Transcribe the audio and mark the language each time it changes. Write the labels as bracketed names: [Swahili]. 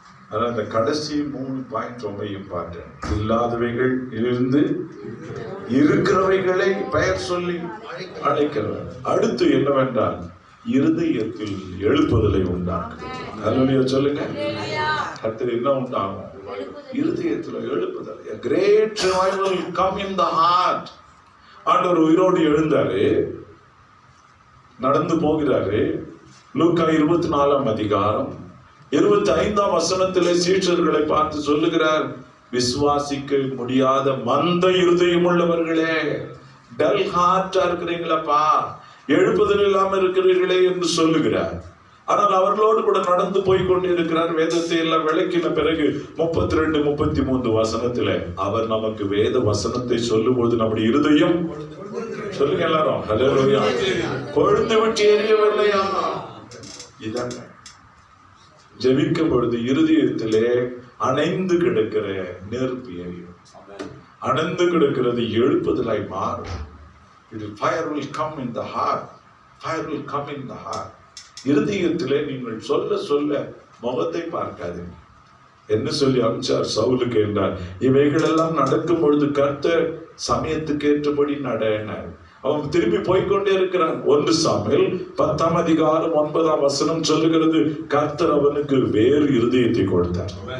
[Tamil] ஆனால் அந்த கடைசி 3 பாயிண்ட் ரொம்ப இம்பார்ட்டன்ட். இல்லாதவைகள் இருந்து இருக்கிறவைகளை பெயர் சொல்லி அழைக்கிறவர். அடுத்து என்னவென்றால் இருதயத்தில் எழுப்புதலை உண்டாக்குது. ஹல்லேலூயா சொல்லுங்க. கர்த்தர் என்ன உண்டாகும்? இருதயத்தில் எழுப்புதல். [English] A great revival come in the heart. [Tamil] ஆண்டவர் உயிரோடு எழுந்தாரு, நடந்து போகிறாரு. லூக்கா 24ஆம் அதிகாரம் 25ஆம் வசனத்திலே சீஷர்களை பார்த்து சொல்லுகிறார், விசுவாசிக்க முடியாத மந்த இருதயம் உள்ளவர்களே, டல் ஹார்ட்டா இருக்கிறீங்களப்பா, எழுப்புதல் இல்லாம இருக்கிறீர்களே என்று சொல்லுகிறார். ஆனால் அவர்களோடு கூட நடந்து போய் கொண்டு இருக்கிறார். வேதத்தை எல்லாம் விளக்கின பிறகு 32, 33 வசனத்துல அவர் நமக்கு வேத வசனத்தை சொல்லும்போது நம்முடைய இருதயம், சொல்லுங்க எல்லாரும், ஹல்லேலூயா, கொழுந்து விட்டு எரியவில்லையா? இதாங்க ஜெபிக்கும் பொழுது இருதயத்திலே அணைந்து கிடக்கிற நெருப்பு எரியும். அணைந்து கிடக்கிறது எழுப்புதலாய் மாறும். [English] Fire will come in the heart. Fire will come in the heart. [Tamil] இருதயத்திலே நீங்கள் சொல்ல சொல்ல முகத்தை பார்க்காதீங்க. என்ன சொல்லி அனுப்பிச்சார் சவுலுக்கு என்றார், இவைகளெல்லாம் நடக்கும் பொழுது கர்த்தர் சமயத்துக்கு ஏற்றபடி நடனார். அவன் திருப்பி போய்கொண்டே இருக்கிறான். 1 சாமுவேல் 10ஆம் அதிகாரம் 9ஆம் வசனம் சொல்லுகிறது, கர்த்தர் அவனுக்கு வேறு இருதயத்தை கொடுத்தார்.